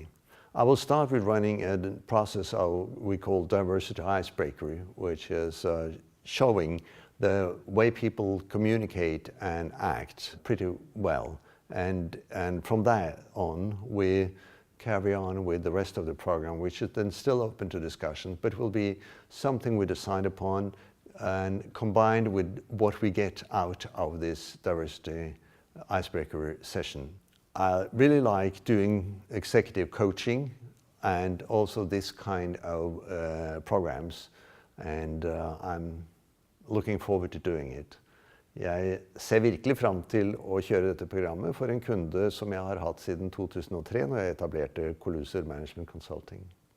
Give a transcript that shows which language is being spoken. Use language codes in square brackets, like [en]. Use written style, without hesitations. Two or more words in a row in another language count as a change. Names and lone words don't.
[en] I will start with running a process we call diversity icebreaker, which is showing the way people communicate and act pretty well And from that on, we carry on with the rest of the program, which is then still open to discussion, but will be something we decide upon and combined with what we get out of this diversity icebreaker session. I really like doing executive coaching and also this kind of programs, and I'm looking forward to doing it. [no] Jeg ser virkelig frem til å kjøre dette programmet for en kunde som jeg har hatt siden 2003 når jeg etablerte Coluser Management Consulting.